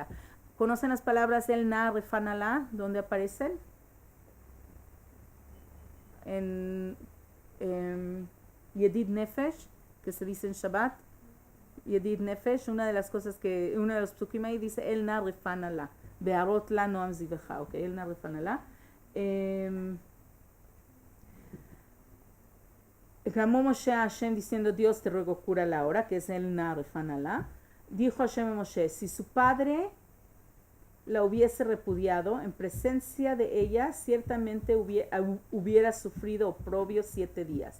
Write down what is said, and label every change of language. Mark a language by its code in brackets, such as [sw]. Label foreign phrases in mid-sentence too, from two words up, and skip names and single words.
[es] ¿Conocen las palabras [he] el na refanalá? [es] ¿Dónde aparecen? En Yedid Nefesh, que se dice en Shabbat. Yedid Nefesh, una de las cosas que, uno de los psukim ahí dice [he] el na refanalá. Be'arot la noam ziveja, ok, el na refanalá. [es] Clamó Moshe a Hashem diciendo, Dios te ruego cúrala ahora, que es [he] el na refanalá. [es] Dijo Hashem a Moshe, si su padre la hubiese repudiado, en presencia de ella ciertamente hubiera sufrido oprobio 7 días.